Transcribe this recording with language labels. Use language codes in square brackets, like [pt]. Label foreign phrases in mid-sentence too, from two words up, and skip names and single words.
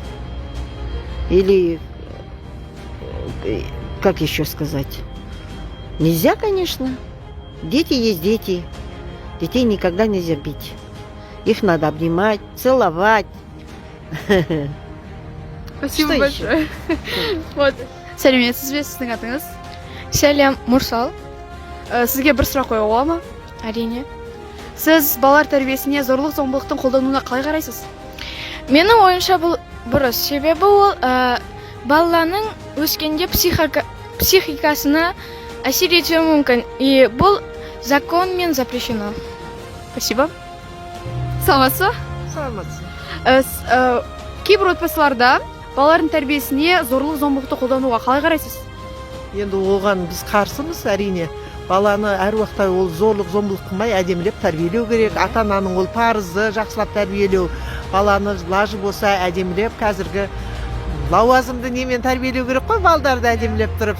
[ru] Или, как еще сказать? Нельзя, конечно. Дети есть дети. Детей никогда нельзя бить. Их надо обнимать, целовать. Спасибо Что большое. Вот. [kk] Сәлеметсіз бе, сіздің атыңыз? Сәлем, Мурсал. Сізге бір сұрақ қоюға бола ма? Әрине. Сіз балалар тәрбиесіне зорлық-зомбылықтың қолдануына қалай қарайсыз? Менің ойымша бұл бұрыс. Себебі ол баланың өскенде психикасына әсер етуі мүмкін. И бұл законмен запрещено. [ru] Спасибо. [ky] Саламатсыз ба? Саламатсыз. [kk] Кейбір отбасыларда балалардың тәрбиесіне зорлық-зомбылықты қолдануға қалай қарайсыз? Енді оған біз қарсымыз, әрине. Баланы әр уақытта ол зорлық зомбылық қылмай әдемілеп тәрбиелеу керек. Ата-ананың ол парызы жақсылап тәрбиелеу. Баланы лажы болса әдемілеп, қазіргі лауазымды немен тәрбиелеу керек қой, балдарды әдемілеп тұрып.